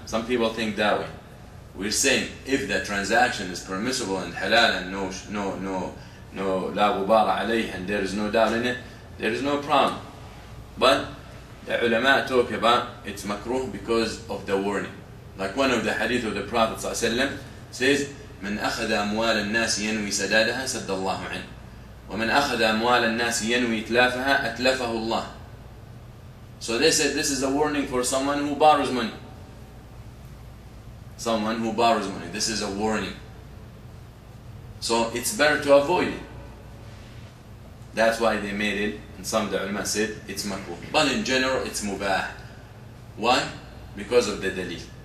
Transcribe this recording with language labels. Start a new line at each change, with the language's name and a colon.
English: Some people think that way. We're saying if the transaction is permissible and halal and no la ghubara alayh, and there is no doubt in it, there is no problem. But the ulama talk about it's makruh because of the warning. Like one of the hadith of the Prophet ﷺ says,
Arabic: من أخذ أموال الناس ينوي سدادها سد الله عنه ومن أخذ أموال الناس ينوي إتلافها أتلفه الله.
English: So they said this is a warning for someone who borrows money. Someone who borrows money. This is a warning. So it's better to avoid it. That's why they made it, and some of the ulama said it's makruh. But in general, it's mubah. Why? Because of the dalil.